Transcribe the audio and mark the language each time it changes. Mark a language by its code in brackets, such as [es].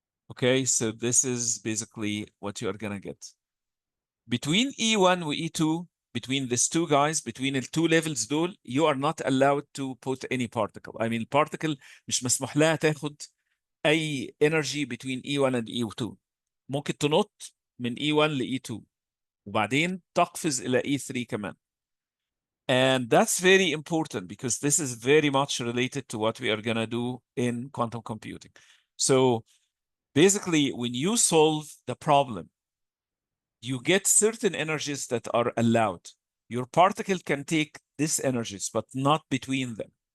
[en] Okay, so this is basically what you're going to get. Between E1 and E2, between these two guys, between the two levels دول, you are not allowed to put any particle. I mean, particle [ar] مش مسموح لها تاخد أي [en] energy between E1 and E2. [ar] ممكن تنط من E1 ل E2 وبعدين تقفز إلى E3 كمان. [en] And that's very important because this is very much related to what we are going to do in quantum computing. So basically, when you solve the problem, you get certain energies that are allowed. Your particle can take these energies, but not between them.